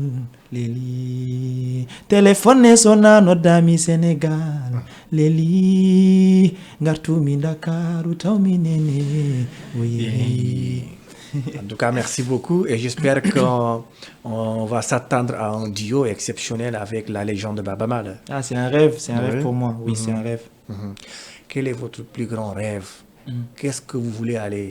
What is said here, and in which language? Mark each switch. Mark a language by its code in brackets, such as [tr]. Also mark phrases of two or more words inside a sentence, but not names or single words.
[ff] leli téléphone sonano dami Sénégal leli ngartumi Dakaru tawmi nene oui. [fr] En tout cas, merci beaucoup et j'espère qu'on va s'attendre à un duo exceptionnel avec la légende de Baba Mal. Ah, c'est un rêve pour moi. Oui, c'est un rêve. Quel est votre plus grand rêve? Qu'est-ce que vous voulez aller?